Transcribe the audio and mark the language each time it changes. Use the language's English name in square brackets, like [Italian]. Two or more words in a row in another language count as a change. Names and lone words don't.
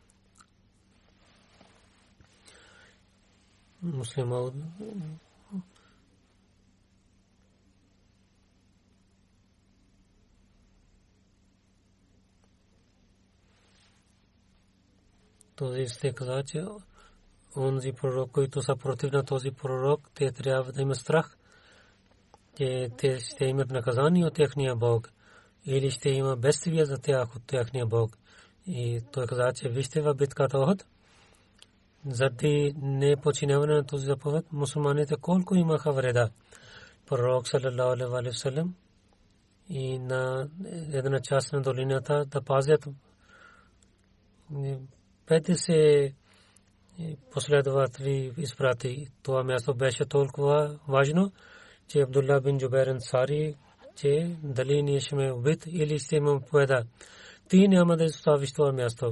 [Bulgarian] Муслима този сте каза, че онзи пророк, който са против на този пророк, те трябва да има страх, че те ще имат наказание от техния Бог или ще има бедствие за тях от техния Бог. И той каза, че вижте в битката Охот, заради непочиняване на този заповед, мусулманите колко имаха вреда. Пророк [Arabic] صلى الله عليه وسلم [Bulgarian] и на една част на долината да пазят 50 последователи изпрати. Това място беше толкова важно, че Абдулла бин Джубайр Ансари, че дали ние ще ме убит или ще имам победа, ти няма да изоставиш това място.